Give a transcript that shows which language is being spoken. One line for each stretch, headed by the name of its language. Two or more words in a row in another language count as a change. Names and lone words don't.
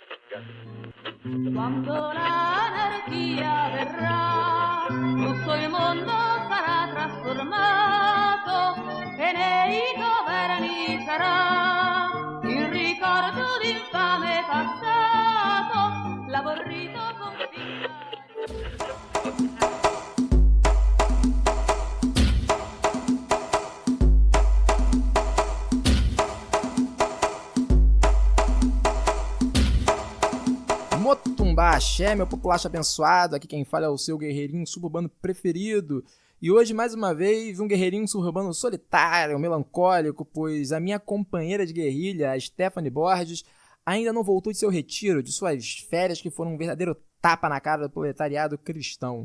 Italian: Quando l'anarchia verrà, tutto il mondo sarà trasformato e nei governi sarà il ricordo d'infame passato, l'aborrito confinato.
Portuguese: Motumbá, axé, meu populacho abençoado. Aqui quem fala é o seu guerreirinho suburbano preferido. E hoje, mais uma vez, um guerreirinho suburbano solitário, melancólico, pois a minha companheira de guerrilha, a Stephanie Borges, ainda não voltou de seu retiro, de suas férias, que foram um verdadeiro tapa na cara do proletariado cristão.